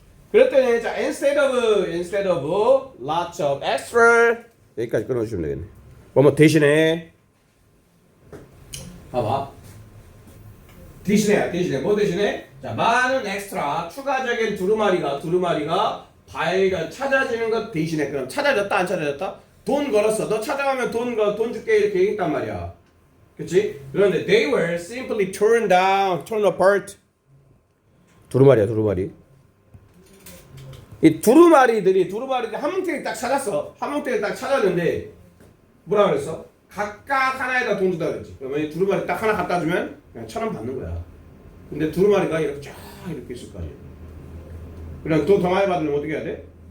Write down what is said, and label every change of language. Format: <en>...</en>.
<ko>그랬더니 자,</ko> <en>instead of lots of extra</en> <ko>여기까지 끊어주시면 되겠네. 뭐 대신에 봐봐. 대신에 뭐 대신에? 자, 많은 엑스트라 추가적인 두루마리가 발견 찾아지는 것 대신에. 그럼 찾아졌다 안 찾아졌다? 돈 걸었어. 너 찾아가면 돈 줄게 이렇게 얘기했단 말이야. 그치? 그런데</ko> <en>they were simply turned apart.</en> <ko>두루마리. 이 두루마리들이 한 뭉텅이 딱 찾았어. 한 뭉텅이 딱 찾았는데 뭐라 그랬어? 각각 하나에다 돈 주다 그랬지. 그러면 이 두루마리 딱 하나 갖다 주면 그냥 1,000원 받는 거야. 근데 두루마리가 이렇게 쫙 이렇게 있을 거 아니야. 그냥 돈 더 많이 받으면 어떻게 해야 돼?</ko>